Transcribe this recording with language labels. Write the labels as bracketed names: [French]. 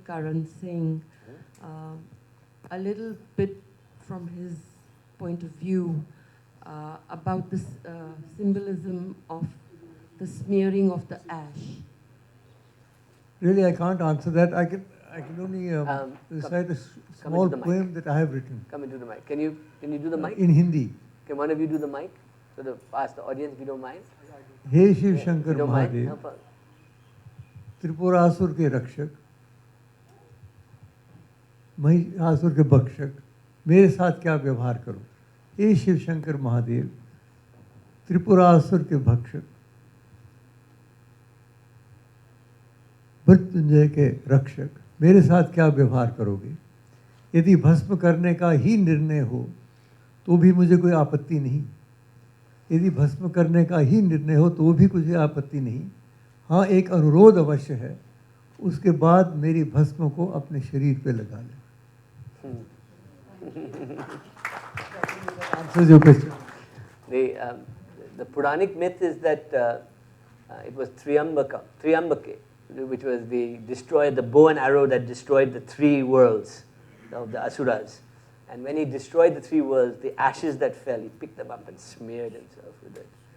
[English] Karan Singh a little bit from his point of view about this symbolism of the smearing of the ash. Really, I can't answer that. I can only recite a small poem that I have written. Come into the mic. Can you do the mic? In Hindi. Can one of you do the mic? So to ask the audience if you don't mind. [Hindi] Hey Shiv Shankar [English] You don't mind? [Hindi] Mahadev, [English] No problem. [Hindi] Tripurasur के रक्षक, महिषासुर के भक्षक, मेरे साथ क्या व्यवहार करो। हे शिव शंकर महादेव, त्रिपुरासुर के भक्षक, मृत्युंजय के रक्षक, मेरे साथ क्या व्यवहार करोगे। यदि भस्म करने का ही निर्णय हो तो भी मुझे कोई आपत्ति नहीं। यदि भस्म करने का ही निर्णय हो तो भी कुछ आपत्ति नहीं। हाँ, एक अनुरोध अवश्य है, उसके बाद मेरी भस्म को अपने शरीर पे लगा लें। [English] Answers your question. The Puranic myth is that it was Triambake, which was the bow and arrow that destroyed the three worlds of the Asuras. And when he destroyed the three worlds, the ashes that fell, he picked them up and smeared himself with it.